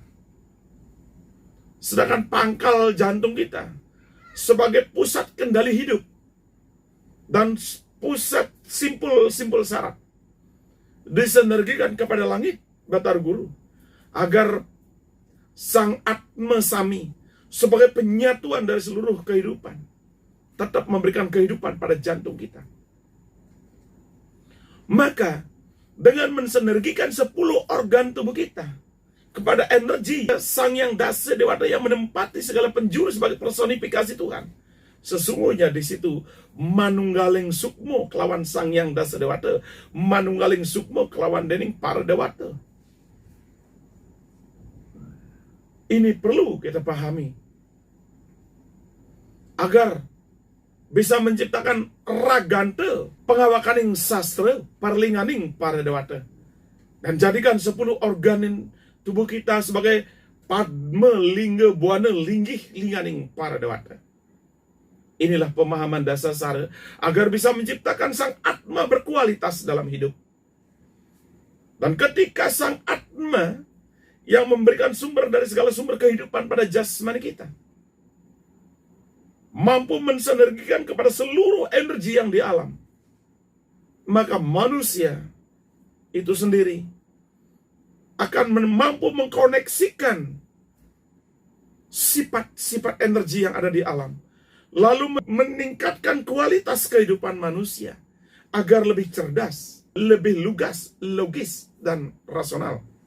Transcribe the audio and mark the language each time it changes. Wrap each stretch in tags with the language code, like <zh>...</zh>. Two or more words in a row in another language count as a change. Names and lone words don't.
<id>Sedangkan pangkal jantung kita sebagai pusat kendali hidup dan pusat simpul saraf disinergikan kepada langit Batar Guru, agar sang Atma Sami sebagai penyatuan dari seluruh kehidupan tetap memberikan kehidupan pada jantung kita. Maka dengan mensinergikan 10 organ tubuh kita kepada energi Sang Yang Dasa Dewata yang menempati segala penjuru sebagai personifikasi Tuhan, sesungguhnya di situ</id> <jv>manunggaling sukmo kelawan Sang Yang Dasa Dewata, manunggaling sukmo kelawan dening para dewata.</jv> <id>Ini perlu kita pahami agar bisa menciptakan</id> <ban>ragante pengawakaning sastra parlinganing para dewata,</ban> <id>dan jadikan 10 organ tubuh kita sebagai</id> <ban>padma lingga buana linggih linganing para dewata.</ban> <id>Inilah pemahaman dasar sara agar bisa menciptakan sang Atma berkualitas dalam hidup. Dan ketika sang Atma yang memberikan sumber dari segala sumber kehidupan pada jasmani kita mampu mensinergikan kepada seluruh energi yang di alam, maka manusia itu sendiri akan mampu mengkoneksikan sifat-sifat energi yang ada di alam, lalu meningkatkan kualitas kehidupan manusia agar lebih cerdas, lebih lugas, logis, dan rasional.</id>